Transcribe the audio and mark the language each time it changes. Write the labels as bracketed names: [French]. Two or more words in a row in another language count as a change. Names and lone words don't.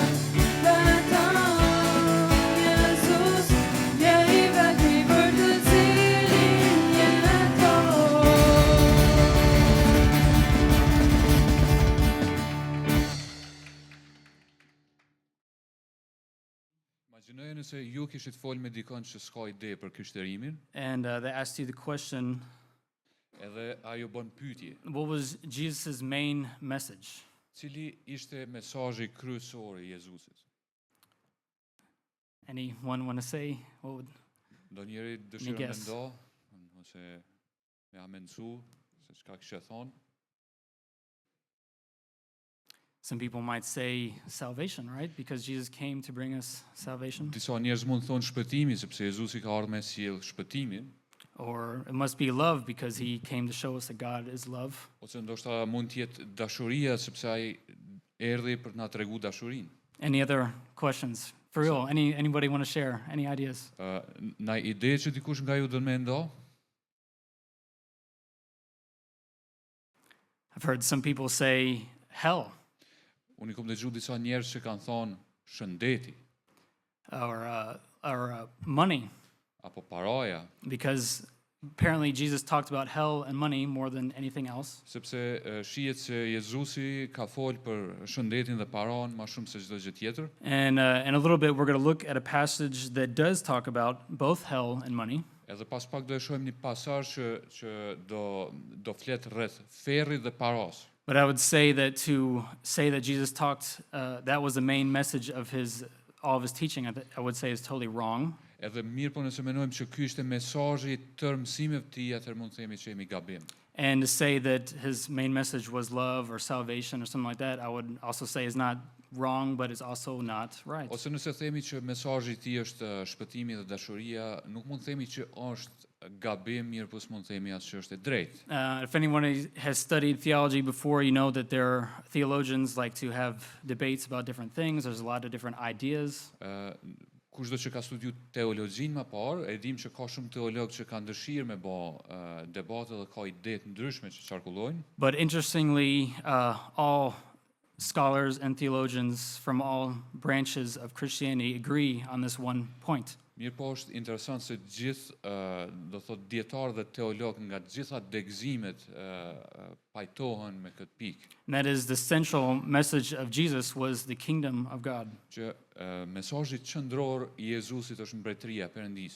[Albanian] Vetëm Jezus, je i vetmi për të cilin jetoj. Imagjinoje nëse ju kishit folë me dikon që s'ka ide për krishterimin, [English] and they asked you the question, [Albanian] edhe ajo bën pyetje, [English] what was Jesus' main message? [Albanian] Cili ishte mesazhi kryesor I Jezusit? [English] Anyone want to say what would [Albanian] Ndonjëri dëshiron me [English] guess? [Albanian] ndo ose me amencu se çka kishte thonë? [English] some people might say salvation, right? Because Jesus came to bring us salvation. [Albanian] Disa njerëz mund thonë shpëtimi sepse Jezusi ka ardhur me sjell shpëtimin, [English] Or it must be love because he came to show us that God is love. [Albanian] ose ndoshta mund të jetë dashuria sepse ai erdhi për të na tregu dashurinë. [English] Any other questions? For real, anybody want to share any ideas? [Albanian] Na ide që dikush nga ju do më ndo? [English] I've heard some people say hell [Albanian] Unë I kam dëgjuar disa njerëz që kanë thonë shëndeti [English] or money [Albanian] apo paraja, [English] because apparently Jesus talked about hell and money more than anything else. [Albanian] sepse shihet se Jezusi ka folë për shëndetin dhe paranë më shumë se çdo gjë tjetër. [English] And in a little bit, we're going to look at a passage that does talk about both hell and money. [Albanian] Edhe pas pak do e shohim një pasazh që do flet rreth ferrit dhe paras. [English] But I would say that to say that Jesus talked, that was the main message of all of his teaching, I would say is totally wrong. [Albanian] Edhe mirë po nëse mendojmë që ky ishte mesazhi I tërë mësimeve të tij, atëherë mund të themi që jemi gabim. [English] And to say that his main message was love or salvation or something like that, I would also say is not wrong, but is also not right. [Albanian] Ose nëse themi që mesazhi I tij është shpëtimi dhe dashuria, nuk mund të themi që është gabim, mirë po s'mund të themi as që është e drejtë. [English] If anyone has studied theology before, you know that there theologians like to have debates about different things. There's a lot of different ideas. [Albanian] Kushdo që ka studiu teologjinë më parë, e dim që ka shumë teologë që kanë dëshirë me bë debate dhe ka ide të ndryshme që qarkullojnë. [English] But interestingly, all scholars and theologians from all branches of Christianity agree on this one point. [Albanian] Mirë po është interesant se gjithë, do thot dietarë dhe teologë nga të gjitha degëzimet pajtohen me këtë pikë, [English] And that is the central message of Jesus was the kingdom of God. [Albanian] që mesazhi qendror I Jezusit është mbretëria e Perëndisë.